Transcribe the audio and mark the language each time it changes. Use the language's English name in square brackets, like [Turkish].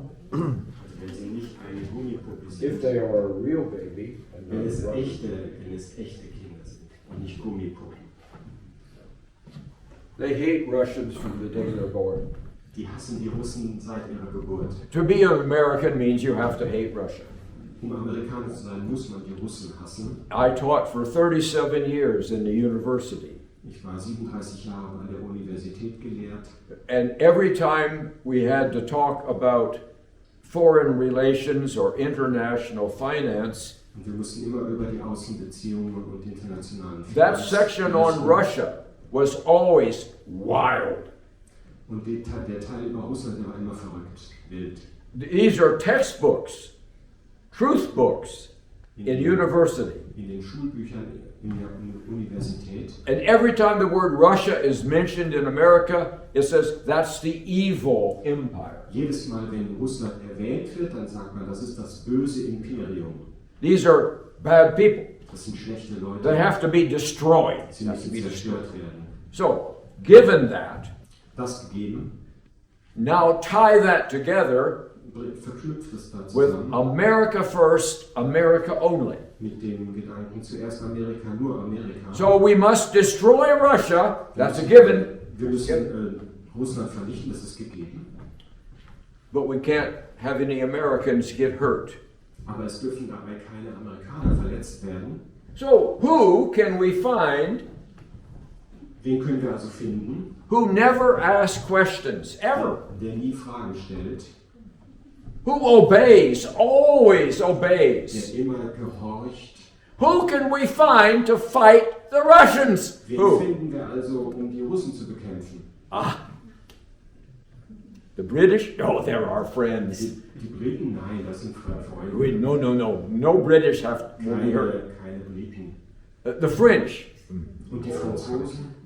[German] wenn sie nicht eine Gummipuppe [English] If [German] sind, [English] they are a real baby, and [German] wenn [English] not [German] es [English] a rubber, [German] echte Kinder sind und nicht Gummipuppen. [English] they hate Russians from the day they're born. [German] Die hassen die Russen seit ihrer Geburt. [English] To be an American means you have to hate Russia. [German] Amerikaner zu sein, muss man die Russen hassen. [English] I taught for 37 years in the university. [German] Ich war 37 Jahre an der Universität gelehrt. [English] And every time we had to talk about foreign relations or international finance, [German] Und wir mussten immer über die Außenbeziehungen und internationalen [English] that section on Russia was always wild. [German] Und der Teil über Russland, der war immer verrückt, wild. [English] These are textbooks, truth books in university. [German] In den Schulbüchern in der Universität. [English] And every time the word Russia is mentioned in America, it says that's the evil empire. [German] Jedes Mal, wenn Russland erwähnt wird, dann sagt man, das ist das böse Imperium. [English] These are bad people. [German] Das sind schlechte Leute. [English] They have to be destroyed. [German] Sie müssen zerstört werden. [English] So, given that, [German] Das gegeben, [English] now tie that together [German] verknüpft es da [English] with [German] zusammen [English] America first, America only. [German] mit dem Gedanken, zuerst Amerika, nur Amerika. [English] So we must destroy Russia, that's a given, [German] Wir müssen Russland vernichten, das ist gegeben. [English] but we can't have any Americans get hurt. [German] Aber es dürfen dabei keine Amerikaner verletzt werden. [English] So who can we find [German] Wen können wir also finden, [English] who never asks questions, ever? [German] der nie Fragen stellt, [English] Who obeys, always obeys? [German] der immer gehorcht? [English] Who can we find to fight the Russians? [German] Wen [English] Who? [German] finden wir also, um die Russen zu bekämpfen? [English] The British? Oh, they're our friends. [German] Die Briten? Nein, das sind Freunde. [English] No British will be hurt. [German] Keine Briten. [English] The French? [German] Und die Franzosen?